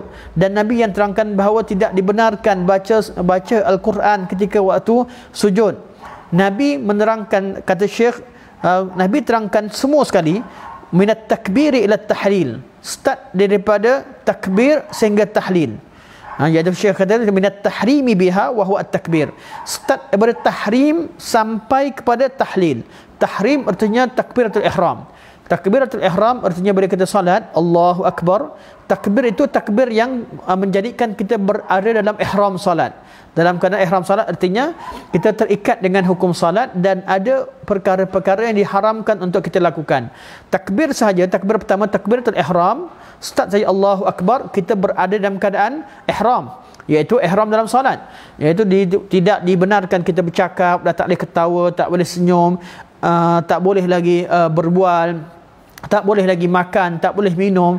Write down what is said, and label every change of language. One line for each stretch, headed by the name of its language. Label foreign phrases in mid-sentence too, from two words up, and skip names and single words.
Malay: Dan Nabi yang terangkan bahawa tidak dibenarkan baca Al-Quran ketika waktu sujud. Nabi menerangkan, kata Syekh, Nabi terangkan semua sekali,
Arabic: من التكبير إلى التهليل,
Malay: start daripada takbir sehingga tahlil. Jadi Syekh kata
Arabic: من التحريم بها وهو التكبير,
Malay: start daripada tahrim sampai kepada tahlil. Tahrim artinya takbiratul ihram. Takbiratul ihram artinya bila kita salat,
Arabic: الله أكبر.
Malay: Takbir itu takbir yang menjadikan kita berada dalam ihram salat. Dalam keadaan ihram salat artinya kita terikat dengan hukum salat dan ada perkara-perkara yang diharamkan untuk kita lakukan. Takbir sahaja, takbir pertama, takbiratul ihram, start saja
Arabic: الله أكبر,
Malay: kita berada dalam keadaan ihram, iaitu ihram dalam salat. Iaitu tidak dibenarkan kita bercakap, dah tak boleh ketawa, tak boleh senyum, tak boleh lagi berbual, tak boleh lagi makan, tak boleh minum.